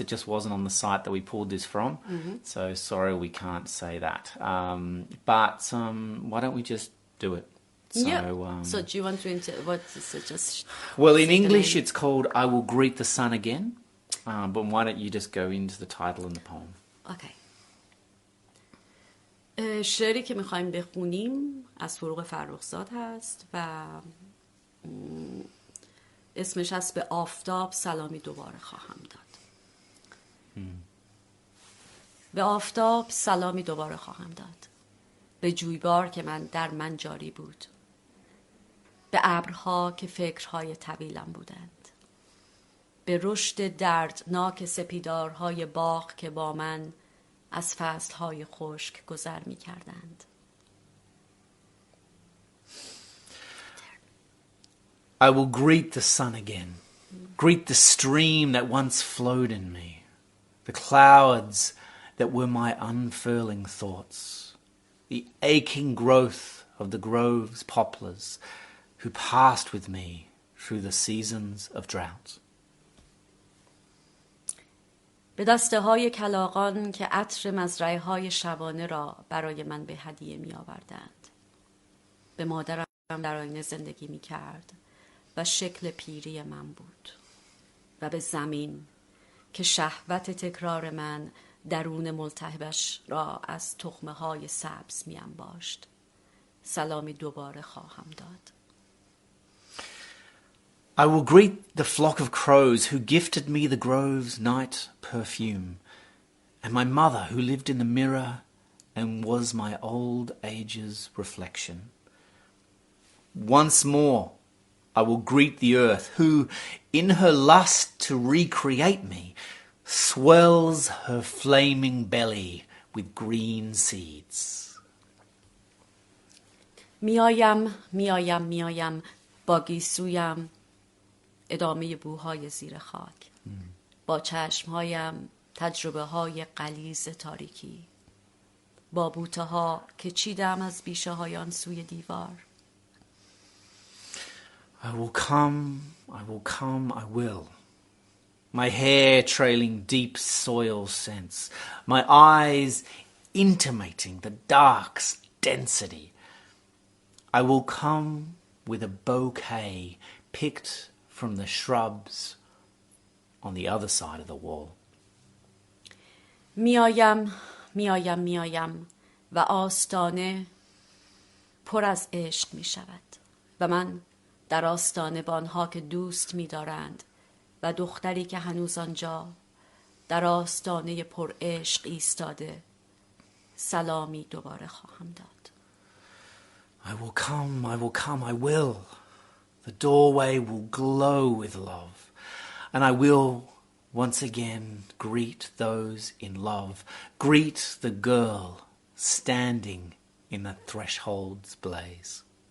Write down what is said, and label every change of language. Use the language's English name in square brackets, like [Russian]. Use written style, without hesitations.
[English] It just wasn't on the site that we pulled this from. So, sorry, we can't say that. But why don't we just do it? So do you want to what is it just? Well, in English it's called I Will Greet the Sun Again. But why don't you just go into the title and the poem? Okay. [Persian] شعری که میخوایم بخونیم از فروغ فرخزاد هست و اسمش هست به آفتاب سلامی دوباره خواهم داد. به آفتاب سلامی دوباره خواهم داد، به جویبار که در من جاری بود، به ابرها که فکرهای طویلم بودند، به رشد دردناک سپیدارهای باغ که با من از فصلهای خشک گذر می کردند. [English] I will greet the sun again, greet the stream that once flowed in me, the clouds that were my unfurling thoughts, the aching growth of the grove's poplars, who passed with me through the seasons of drought. [Persian] به دسته های کلاغان که عطر مزرعه های شبانه را برای من به هدیه می آوردند. به مادرم در آینه زندگی می کرد و شکل پیری من بود. و به زمین که شهوت تکرار من درون ملتهبش را از تخمه های سبز می انباشت. سلامی دوباره خواهم داد. [English] I will greet the flock of crows who gifted me the grove's night perfume, and my mother who lived in the mirror and was my old age's reflection. Once more I will greet the earth who, in her lust to recreate me, swells her flaming belly with green seeds. [Persian] میایم میایم میایم با گیسویم ادامه بوهای زیر خاک با چشمهایم تجربه های غلیظ تاریکی با بوته ها که چیدم از بیشه های آن سوی دیوار. [English] I will come, I will come, I will. My hair trailing deep soil scents, my eyes intimating the dark's density. I will come with a bouquet picked from the shrubs on the other side of the wall. [Persian] میایم میایم میایم و آستانه پر از عشق می شود و من در آستانه با آنها که دوست می دارند و دختری که هنوز آنجا در آستانه پر عشق ایستاده سلامی دوباره خواهم داد. [English] I will come, I will come, I will. The doorway will glow with love, and I will once again greet those in love, greet the girl standing in the threshold's blaze.